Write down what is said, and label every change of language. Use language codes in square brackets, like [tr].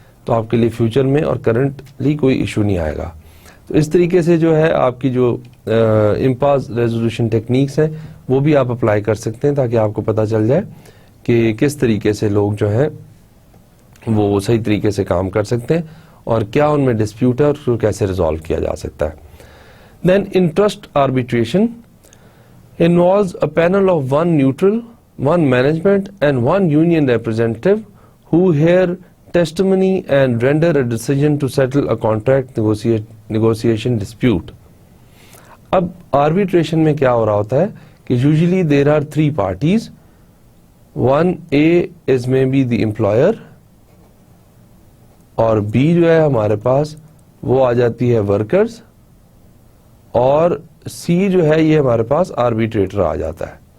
[ur] تو آپ کے لیے فیوچر میں اور کرنٹلی کوئی ایشو نہیں آئے گا. تو اس طریقے سے جو ہے آپ کی جو امپاز ریزولوشن ٹیکنیکس ہیں وہ بھی آپ اپلائی کر سکتے ہیں تاکہ آپ کو پتہ چل جائے کہ کس طریقے سے لوگ جو ہیں وہ صحیح طریقے سے کام کر سکتے ہیں اور کیا ان میں ڈسپیوٹ ہے اور اس کو کیسے ریزالو کیا جا سکتا ہے. [en] Then interest arbitration involves a panel of one neutral, one management and one union representative who hear testimony and render a decision to settle a contract negotiation dispute. [ur] اب arbitration میں کیا ہو رہا ہوتا ہے کہ [en] usually there are three parties. One A is maybe the employer [ur] اور B جو ہے ہمارے پاس وہ آ جاتی ہے workers اور سی جو ہے یہ ہمارے پاس آربیٹریٹر آ جاتا ہے.